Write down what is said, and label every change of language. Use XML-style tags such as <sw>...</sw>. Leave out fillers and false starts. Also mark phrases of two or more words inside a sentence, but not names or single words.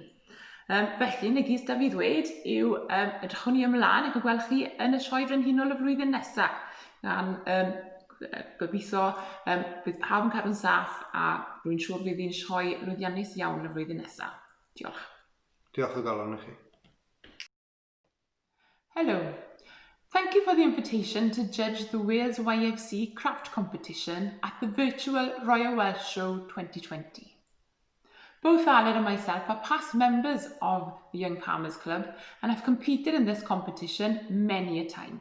<cy>Felly, negis da fi ddweud yw edrychwn ni ymlaen ac yn gweld chi yn y sioe frenhinol y flwyddyn nesaf. Gan gobeithio bydd pawb yn cadw'n saff a rwy'n siŵr fydd hi'n sioe lwyddiannus iawn y flwyddyn nesaf. Diolch. Diolch o galon i chi.</cy> <en>Hello. Thank you for the invitation to judge the Wales YFC craft competition at the virtual Royal Welsh Show 2020. Both Aled and myself are past members of the Young Farmers Club and have competed in this competition many a time.</en>